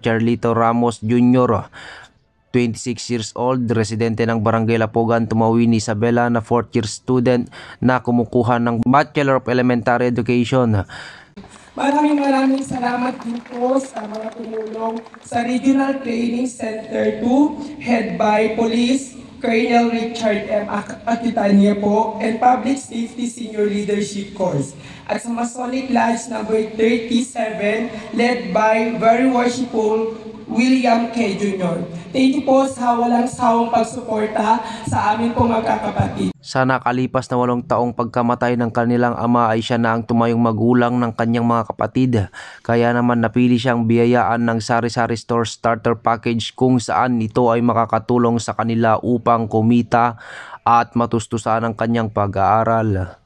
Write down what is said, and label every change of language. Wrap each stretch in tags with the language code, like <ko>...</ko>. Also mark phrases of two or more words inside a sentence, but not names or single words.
<tl>Charlito Ramos Jr.,</tl> <en>26 years old,</en> <tl>residente ng Barangay Lapogan, Tumawin, Isabela, na</tl> <en>4th year student</en> <tl>na kumukuha ng Bachelor of Elementary Education. Maraming salamat din po sa mga tumulong sa Regional Training Center 2,</tl> <en>head by</en> <tl>Police Colonel Richard M. Aquitania po, and Public Safety Senior Leadership Course. At sa Masonic Lodge number 37,</tl> <en>led by</en> <tl>Very Worshipful William K. Jr.</tl> <en>Thank you</en> <tl>po sa walang sawang pagsuporta sa amin pong magkakapatid. Sa nakalipas na 8 taong pagkamatay ng kanilang ama ay siya na ang tumayong magulang ng kanyang mga kapatid. Kaya naman napili siyang biyayaan ng Sari-Sari Store Starter Package kung saan ito ay makakatulong sa kanila upang kumita at matustusan ang kanyang pag-aaral.</tl>